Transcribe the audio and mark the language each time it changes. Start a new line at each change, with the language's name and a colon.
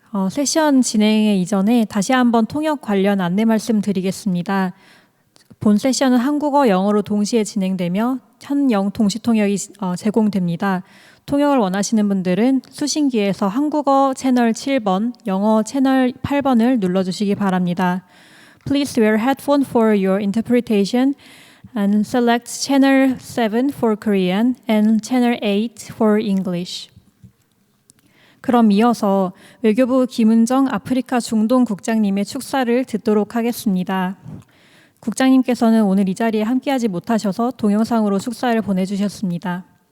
Korean: 세션 진행에 이전에 다시 한번 통역 관련 안내 말씀드리겠습니다. 본 세션은 한국어, 영어로 동시에 진행되며 현영 동시통역이 제공됩니다. 통역을 원하시는 분들은 수신기에서 한국어 채널 7번, 영어 채널 8번을 눌러주시기 바랍니다.
English: Please wear headphone for your interpretation and select channel 7 for Korean and channel 8 for English.
Korean: 그럼 이어서 외교부 김은정 아프리카 중동 국장님의 축사를 듣도록 하겠습니다. 국장님께서는 오늘 이 자리에 함께하지 못하셔서 동영상으로 축사를 보내주셨습니다.